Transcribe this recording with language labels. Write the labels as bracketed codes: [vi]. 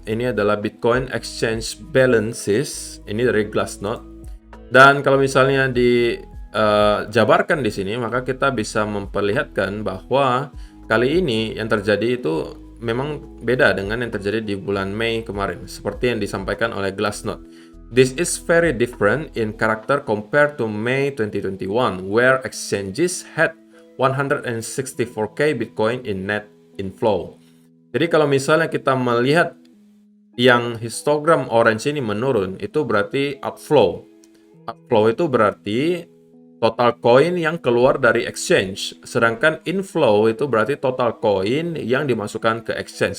[id] Ini adalah Bitcoin Exchange Balances. Ini dari Glassnode. Dan kalau misalnya dijabarkan di sini, maka kita bisa memperlihatkan bahwa kali ini yang terjadi itu memang beda dengan yang terjadi di bulan Mei kemarin. Seperti yang disampaikan oleh Glassnode. [en] This is very different in character compared to May 2021, where exchanges had 164k Bitcoin in net inflow. [id] Jadi kalau misalnya kita melihat yang histogram orange ini menurun, itu berarti outflow. Outflow itu berarti total koin yang keluar dari exchange. Sedangkan inflow itu berarti total koin yang dimasukkan ke exchange.